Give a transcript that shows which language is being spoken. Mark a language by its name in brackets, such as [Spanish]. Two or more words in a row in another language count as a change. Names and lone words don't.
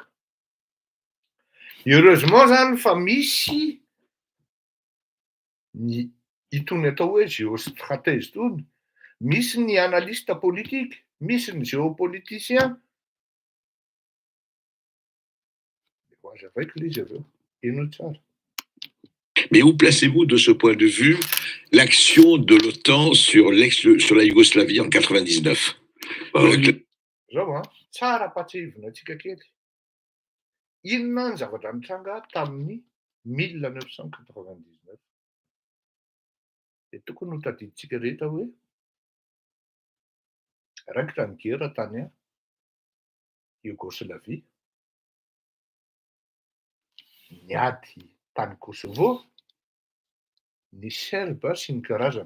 [Malagasy] Heureusement zany fa misy ny itony atao hoe géostratège tony, misy ny [French] analyste politique, [Malagasy] misy ny géopoliticien. Hazavaiko le izy avy eo, ino tsara. [French] Mais où placez-vous de ce point de vue l'action de l'OTAN sur la Yougoslavie en 99? [Malagasy] Zao tsara patsihivina atsika kely. Inona ny zavatra nitranga tamin'ny 1999? De tokony ho tadiditsika rehetra hoe raikitra ny gera tany Yougoslavie, niady tany Kosovo, ny Serba sy ny karazany.